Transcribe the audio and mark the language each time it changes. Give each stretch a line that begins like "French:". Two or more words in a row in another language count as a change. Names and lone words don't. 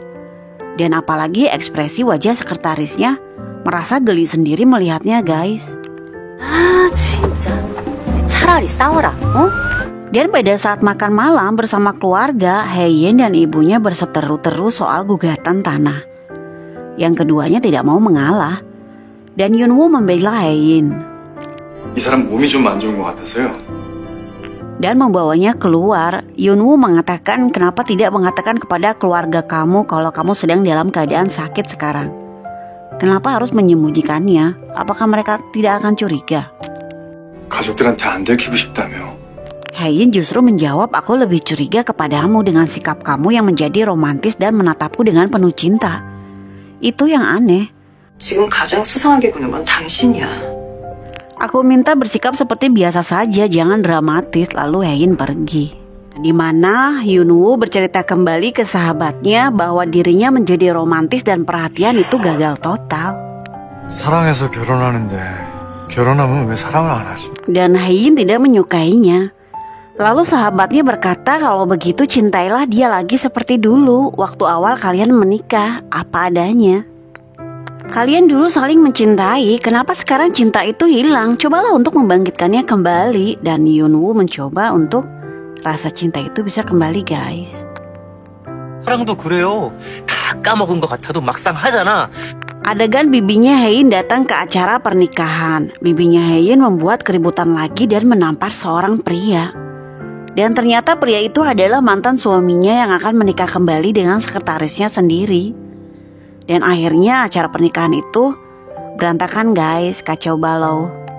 Indonesian: Dan apalagi ekspresi wajah sekretarisnya merasa geli sendiri melihatnya, guys.
Korean: 아, 진짜. 차라리 싸워라, 어?
Indonesian: Dan pada saat makan malam bersama keluarga, Haein dan ibunya berseteru-teru soal gugatan tanah. Yang keduanya tidak mau mengalah. Dan Yunwoo membela Haein
Korean: 이 사람 몸이 좀 안 좋은 것 같아서요.
Indonesian: dan membawanya keluar. Yunwoo mengatakan, "Kenapa tidak mengatakan kepada keluarga kamu kalau kamu sedang dalam keadaan sakit sekarang? Kenapa harus menyembunyikannya? Apakah mereka tidak akan curiga?"
Korean: 가족들한테 안 들키고 싶다며.
Indonesian: Haein justru menjawab, "Aku lebih curiga kepadamu dengan sikap kamu yang menjadi romantis dan menatapku dengan penuh cinta. Itu yang aneh."
Korean: 지금 가장 수상하게 구는 건 당신이야.
Indonesian: Aku minta bersikap seperti biasa saja, jangan dramatis. Lalu Hein pergi. Di mana Yunwoo bercerita kembali ke sahabatnya bahwa dirinya menjadi romantis dan perhatian itu gagal total.
Korean: 사랑해서 결혼하는데 결혼하면 왜 사랑을 안 하지?
Indonesian: Dan Hein tidak menyukainya. Lalu sahabatnya berkata kalau begitu cintailah dia lagi seperti dulu waktu awal kalian menikah, apa adanya. Kalian dulu saling mencintai, kenapa sekarang cinta itu hilang? Cobalah untuk membangkitkannya kembali. Dan Yunwoo mencoba untuk rasa cinta itu bisa kembali, guys.
Korean: 사랑도 그래요. 다 까먹은 것 같아도 막상 하잖아.
Indonesian: Adegan bibinya Hein datang ke acara pernikahan. Bibinya Hein membuat keributan lagi dan menampar seorang pria. Dan ternyata pria itu adalah mantan suaminya yang akan menikah kembali dengan sekretarisnya sendiri. Dan akhirnya acara pernikahan itu berantakan, guys, kacau balau.